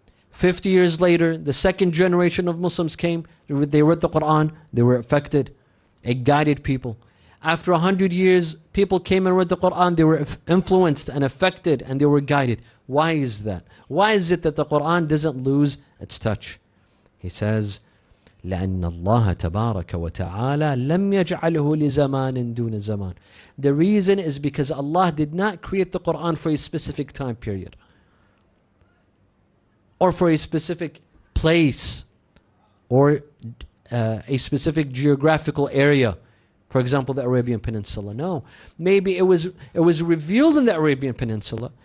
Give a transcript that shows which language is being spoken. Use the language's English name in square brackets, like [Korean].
[English] 50 years later, the second generation of Muslims came, they read the Quran, they were affected. It guided people. After 100 years, people came and read the Quran, they were influenced and affected, and they were guided. Why is that? Why is it that the Quran doesn't lose its touch? He says, [Arabic] لأن الله تبارك وتعالى لم يجعله لزمان دون زمان. [English] The reason is because Allah did not create the Quran for a specific time period, or for a specific place, or a specific geographical area. For example, the Arabian Peninsula. No. Maybe it was revealed in the Arabian Peninsula.